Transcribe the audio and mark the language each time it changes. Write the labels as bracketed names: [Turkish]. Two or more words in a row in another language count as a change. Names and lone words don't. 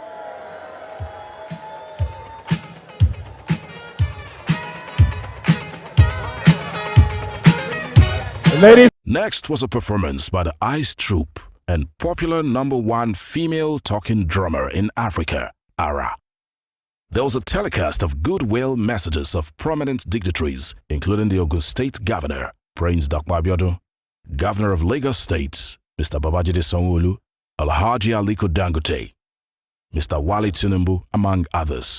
[English] Next was a performance by the Ice Troupe and popular #1 female talking drummer in Africa, Ara. There was a telecast of goodwill messages of prominent dignitaries, including the Ogun State Governor, Prince Dr. Abiodun, Governor of Lagos State, Mr. Babajide Sanwo-Olu, Alhaji Aliko Dangote, Mr. Wale Tinubu, among others.